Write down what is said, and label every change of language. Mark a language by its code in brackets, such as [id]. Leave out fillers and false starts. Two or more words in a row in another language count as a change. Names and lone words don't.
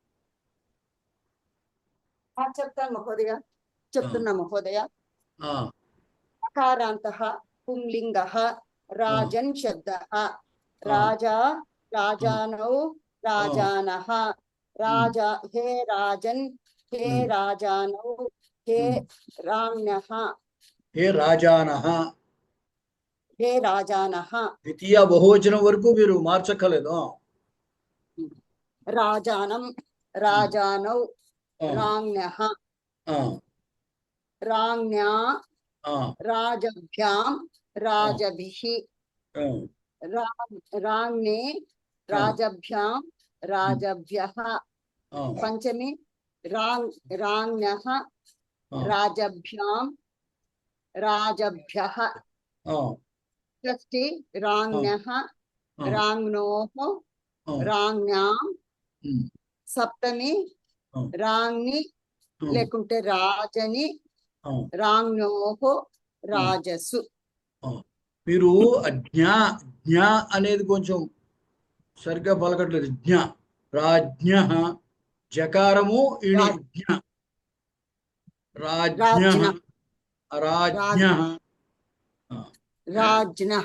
[te] చెప్తాను మహోదయ. చెప్తున్నా మహోదయ. [sa] నకారాంతః పుంలింగః రాజన్ శబ్దః రాజా రాజానౌ రాజానః రాజా హే రాజన్ हे राजानौ हे राम्यः హే రాజానః. हे राजानः [te] ద్వితీయ బహువచనం వరకు మీరు మార్చక్కర్లేదు. [sa] राजानं राजानौ ఆ, राज्ञः ఆ, राज्ञा ఆ, राजभ्यां राजभिः ఆ, राज्ञे राजभ्यां राजभ्यः ఆ, पंचमी राज्ञः ఆ, राजभ्यां राजभ्यः ఆ, षष्ठी राज्ञः ఆ, राज्ञोः ఆ, राज्ञां ఉమ్, सप्तमी ఆ, राज्ञी ఆ, लेकुंटे राजनी ఆ, राज्ञोः राजसु ఆ. [te] మీరు జ్ఞా జ్ఞా అనేది కొంచెం సరిగ్గా పలకట్లేదు. రాజ్ఞ జకారము ఇడి జ్ఞ రాజ్ఞ రాజ్ఞ. [sa] राज्ञः